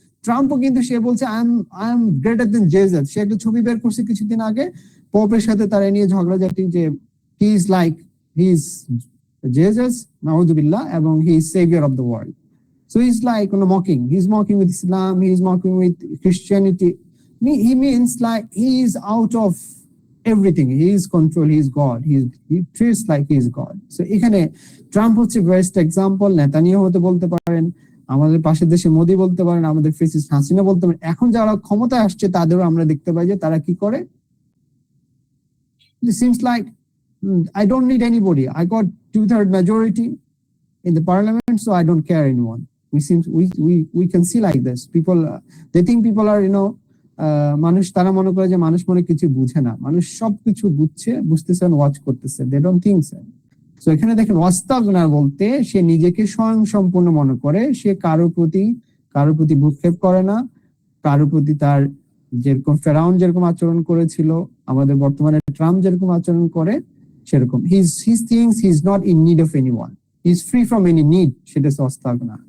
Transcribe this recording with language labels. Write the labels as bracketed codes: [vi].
[bn] ট্রাম্পও কিন্তু সে বলছে [en] I am greater than Jesus. [bn] সে একটা ছবি বের করছে কিছুদিন আগে, পোপের সাথে তারা নিয়ে ঝগড়াঝাটি, যে [en] he is Jesus [bn] নাউযুবিল্লাহ, এবং [en] He is saviour of the world. So he is like mocking, he is mocking with Islam, he is mocking with Christianity. He means like he is out of everything, he is control, he is God, he treats like he is God. [bn] So এখানে Trump হচ্ছে best example. Netanyahu হতে বলতে পারেন, আমাদের পাশের দেশে মোদি বলতে পারেন, আমাদের ফেসিস হাসিনা বলতে পারেন। এখন যারা ক্ষমতায় আসছে তাদেরও আমরা দেখতে পাই যে তারা কি করে, [en] it seems like I don't need anybody, I got 2/3 majority in the parliament, so I don't care anyone. We can see like this people, they think people are [bn] মানুষ, তারা মনে করে যে মানুষ মনে কিছু বুঝে না, মানুষ সবকিছু বুঝতেছে, ওয়াচ করতেছে, [en] they don't think so. [bn] তো এখানে দেখেন ওয়াস্তাগনা বলতে সে নিজেকে স্বয়ং সম্পূর্ণ মনে করে, সে কারোর প্রতি ভ্রুক্ষেপ করে না, কারোর প্রতি তার, যেরকম ফেরাউন যেরকম আচরণ করেছিল, আমাদের বর্তমানে ট্রাম্প যেরকম আচরণ করে সেরকম, [en] He thinks he is not in need of anyone, he is free from any need. [bn] সেটা ওয়াস্তাগনা।